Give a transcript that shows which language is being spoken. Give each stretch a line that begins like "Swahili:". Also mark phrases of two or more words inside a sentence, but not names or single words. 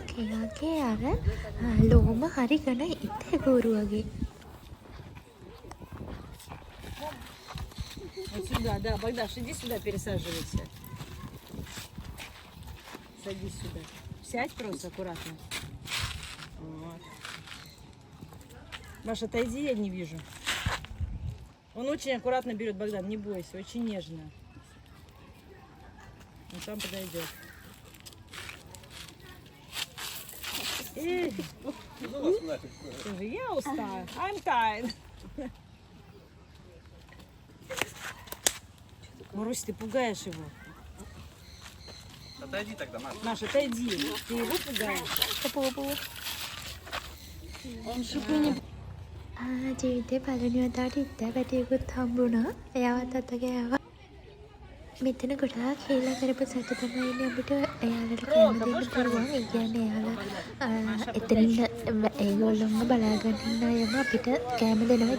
Sinhala: එයාගේ අර ලෝම හරි ඝන ඉතේ ගෝරු වගේ.
Russian: Вот сюда, да, Богдаш, иди сюда, пересаживайся. Садись сюда. Сядь просто аккуратно. Вот. Маша, отойди, я не вижу. Он очень аккуратно берет, Богдан, не бойся, очень нежно. Он сам подойдет. Эй, слушай, я устала.
English: I'm tired.
Russian: Марусь, ты пугаешь его. Отойди тогда, Маша. Маша, отойди. Ты его пугаешь. Он шипы не...
Sinhala: ජීවිතේ පළවෙනි වතාවට ඉත්තා පැටියෙකුත් හම්බුණා. එයාවත් අත ගෑවා. මෙතන ගොඩාක් හීලා කරපු සතු තමයි ඉන්නේ. අපිට එයාලට කැම දෙන්න පුළුවන්. ඒ කියන්නේ එයාලා එතනින් ඒගොල්ලොන්ව බලාගෙන ඉන්න අයම අපිට කැම දෙනවා.